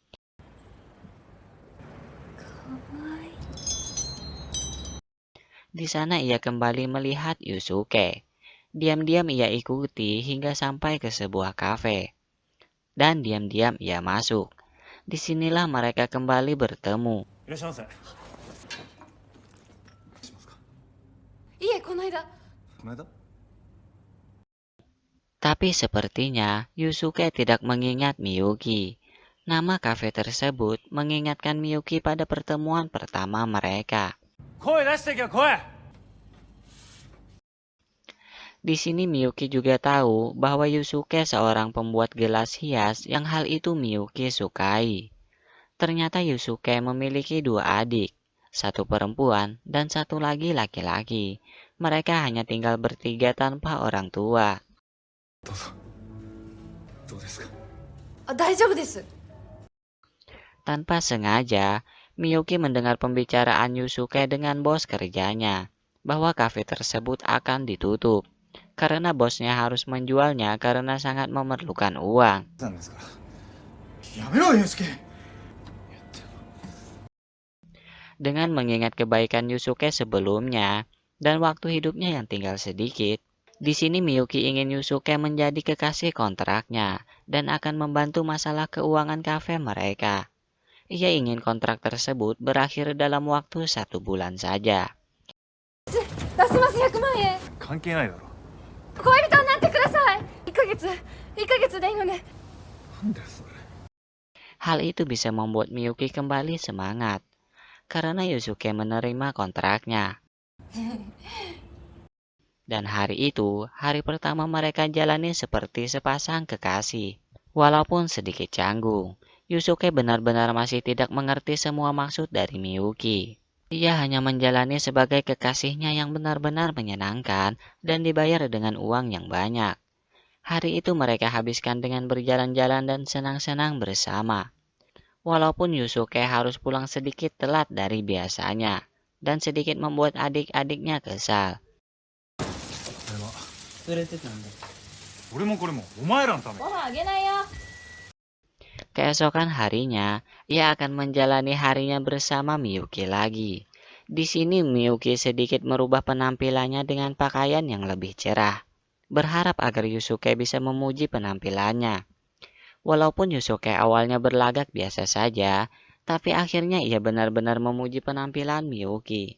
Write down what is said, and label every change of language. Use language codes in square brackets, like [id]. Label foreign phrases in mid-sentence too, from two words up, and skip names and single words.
[id] Di sana ia kembali melihat Yusuke. Diam-diam ia ikuti hingga sampai ke sebuah kafe. Dan diam-diam ia masuk. Disinilah mereka kembali bertemu. [ja] いらっしゃいませ。いえ、この間。この間。 [id] Tapi sepertinya Yusuke tidak mengingat Miyuki. Nama kafe tersebut mengingatkan Miyuki pada pertemuan pertama mereka. [ja] 声出してけよ、声。 [id] Di sini Miyuki juga tahu bahwa Yusuke seorang pembuat gelas hias yang hal itu Miyuki sukai. Ternyata Yusuke memiliki 2 adik, 1 perempuan dan 1 lagi laki-laki. Mereka hanya tinggal bertiga tanpa orang tua. [ja] どうぞ。どうですか。大丈夫です。 [id] Tanpa sengaja, Miyuki mendengar pembicaraan Yusuke dengan bos kerjanya, bahwa kafe tersebut akan ditutup, karena bosnya harus menjualnya karena sangat memerlukan uang. [ja] なんですから。やめろ、ユースケ。 [id] Dengan mengingat kebaikan Yusuke sebelumnya, dan waktu hidupnya yang tinggal sedikit, di sini Miyuki ingin Yusuke menjadi kekasih kontraknya, dan akan membantu masalah keuangan kafe mereka. Ia ingin kontrak tersebut berakhir dalam waktu 1 bulan saja. [ja] 出します、100万円。関係ないだろ。恋人になってください。1ヶ月でいいのね。なんだよそれ。 [id] Hal itu bisa membuat Miyuki kembali semangat, karena Yusuke menerima kontraknya. Dan hari itu, hari pertama mereka jalani seperti sepasang kekasih. Walaupun sedikit canggung, Yusuke benar-benar masih tidak mengerti semua maksud dari Miyuki. Ia hanya menjalani sebagai kekasihnya yang benar-benar menyenangkan dan dibayar dengan uang yang banyak. Hari itu mereka habiskan dengan berjalan-jalan dan senang-senang bersama. Walaupun Yusuke harus pulang sedikit telat dari biasanya, dan sedikit membuat adik-adiknya kesal. [ja] 俺もこれもお前らのため。ご飯あげないよ。 [id] Keesokan harinya, ia akan menjalani harinya bersama Miyuki lagi. Di sini Miyuki sedikit merubah penampilannya dengan pakaian yang lebih cerah, berharap agar Yusuke bisa memuji penampilannya. Walaupun Yusuke awalnya berlagak biasa saja, tapi akhirnya ia benar-benar memuji penampilan Miyuki.